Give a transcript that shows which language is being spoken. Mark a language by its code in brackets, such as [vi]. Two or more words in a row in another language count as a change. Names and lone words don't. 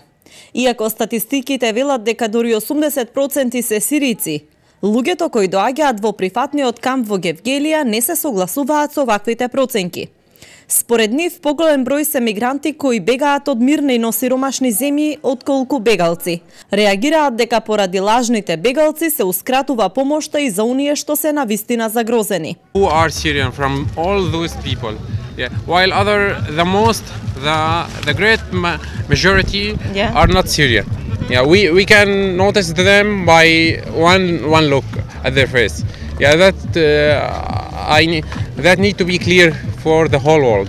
[mk] Иако статистиките велат дека дури 80% се сирици, луѓето кои доаѓаат во прифатниот камп во Гевгелија не се согласуваат со ваквите проценки. Според нив, поголем број се мигранти кои бегаат од мирни, но сиромашни земји отколку бегалци. Реагираат дека поради лажните бегалци се ускратува помошта и за оние што се навистина загрозени. [en] Who are Syrian from all those people? Yeah. While the great majority are not Syrian. Yeah, we can notice them by one look at their face. Yeah, that need to be clear for the whole world.